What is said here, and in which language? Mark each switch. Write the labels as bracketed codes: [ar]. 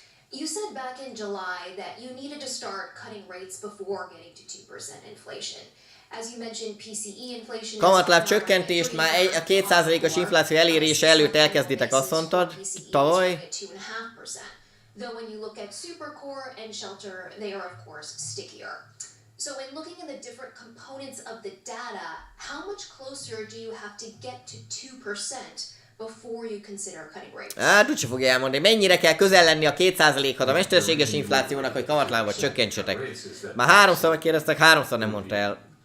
[en] You said back in July that you needed to start cutting rates before getting to 2% inflation. As you mentioned, PCE inflation... [hu] Kamatláb csökkentést már a 2%-os infláció elérése előtt elkezditek, azt mondtad, tavaly. [en] Though when you look at supercore and shelter, they are of course stickier. So in looking at the different components of the data, how much closer do you have to get to 2% before you consider cutting rates? [hu] Hát úgyse fogja elmondani, mennyire kell közel lenni a 2%-hoz a mesterséges inflációnak, hogy kamatlábat csökkentsetek. Már háromszor megkérdeztek, háromszor nem mondta el.